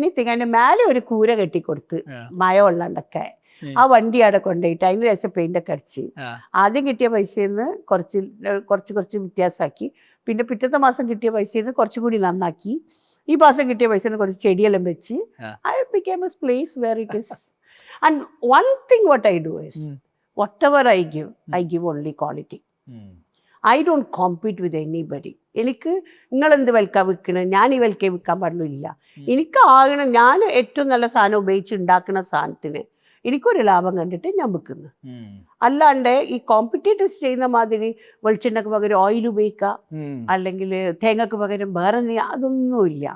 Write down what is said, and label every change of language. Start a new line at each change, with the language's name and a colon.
Malayalam: അതിന്റെ മേലെ ഒരു കൂര കെട്ടിക്കൊടുത്ത് മഴ വെള്ളണ്ടൊക്കെ ആ വണ്ടി അവിടെ കൊണ്ടുപോയിട്ട് അതിന് ശേഷം പെയിന്റ് ഒക്കെ അടിച്ച് ആദ്യം കിട്ടിയ പൈസയിൽ നിന്ന് കുറച്ച് വ്യത്യാസമാക്കി. പിന്നെ പിറ്റത്തെ മാസം കിട്ടിയ പൈസയിൽ നിന്ന് കുറച്ചുകൂടി നന്നാക്കി. ഈ മാസം കിട്ടിയ പൈസയിൽ നിന്ന് കുറച്ച് ചെടിയെല്ലാം വെച്ച്
English: I became a place where it is. And one thing what I do is whatever I give only quality. I don't compete with anybody.
Malayalam: എനിക്ക് നിങ്ങളെന്ത് വിൽക്കാൻ വിൽക്കണം, ഞാൻ ഈ വിൽക്കാൻ വിൽക്കാൻ പാടില്ല. എനിക്ക് ആകണം, ഞാൻ ഏറ്റവും നല്ല സാധനം ഉപയോഗിച്ച് ഉണ്ടാക്കുന്ന സാധനത്തിന് എനിക്കൊരു ലാഭം കണ്ടിട്ട് ഞാൻ വിൽക്കുന്നു. അല്ലാണ്ട് ഈ കോമ്പറ്റീറ്റേഴ്സ് ചെയ്യുന്ന മാതിരി വെളിച്ചെണ്ണക്ക് പകരം ഓയിൽ ഉപയോഗിക്കാം, അല്ലെങ്കിൽ തേങ്ങക്ക് പകരം വേറെ അതൊന്നുമില്ല.